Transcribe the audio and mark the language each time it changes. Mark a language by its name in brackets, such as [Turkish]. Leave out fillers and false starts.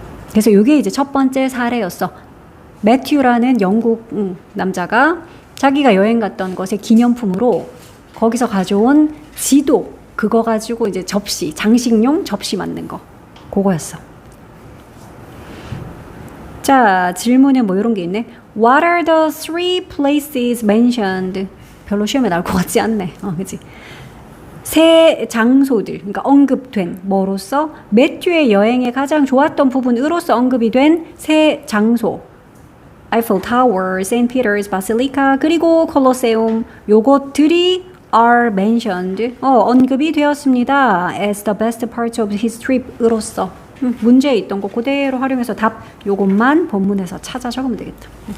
[Korean] 그래서 이게 이제 첫 번째 사례였어. 매튜라는 영국 남자가 자기가 여행 갔던 것의 기념품으로 거기서 가져온 지도. 그거 가지고 이제 접시, 장식용 접시 만든 거. 그거였어. 자, 질문에 뭐 이런 게 있네. [English] What are the three places mentioned? [Korean] 별로 시험에 나올 것 같지 않네. 그치? 세 장소들, 그러니까 언급된 뭐로서 매튜의 여행에 가장 좋았던 부분으로서 언급이 된 세 장소. Eiffel Tower, St. Peter's Basilica, 그리고 콜로세움. 요것들이 [English] are mentioned. [Korean] 언급이 되었습니다. [English] As the best parts of his trip [Korean] 으로서. 문제에 있던 거 그대로 활용해서 답 요것만 본문에서 찾아 적으면 되겠다.